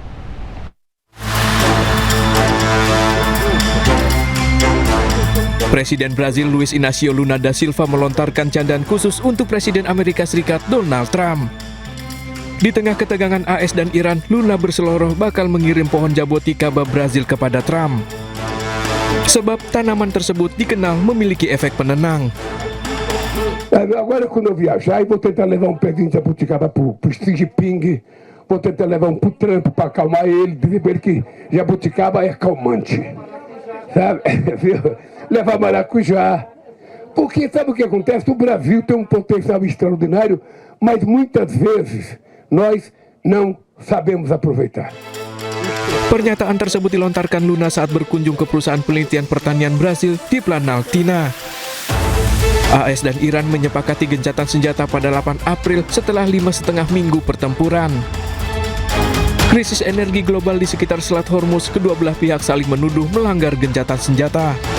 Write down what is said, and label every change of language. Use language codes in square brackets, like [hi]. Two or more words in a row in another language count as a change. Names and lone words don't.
[id] Presiden Brasil Luiz Inácio Lula da Silva melontarkan candaan khusus untuk Presiden Amerika Serikat Donald Trump. Di tengah ketegangan AS dan Iran, Lula berseloroh bakal mengirim pohon jaboticaba Brasil kepada Trump. Sebab tanaman tersebut dikenal memiliki efek penenang. [pt] Agora quando eu viajar, eu vou tentar levar pezinho de jabuticaba pro Xi Jinping, vou tentar levar pro Trump para acalmar ele, dizer para ele que jabuticaba é calmante, sabe? Levar maracujá, porque sabe o que acontece? O Brasil tem potencial extraordinário, mas muitas vezes nós não sabemos aproveitar. [id] Pernyataan tersebut dilontarkan Lula saat berkunjung ke perusahaan penelitian pertanian Brasil di Planaltina. AS dan Iran menyepakati gencatan senjata pada 8 April setelah 5,5 minggu pertempuran. Krisis energi global di sekitar Selat Hormuz, kedua belah pihak saling menuduh melanggar gencatan senjata.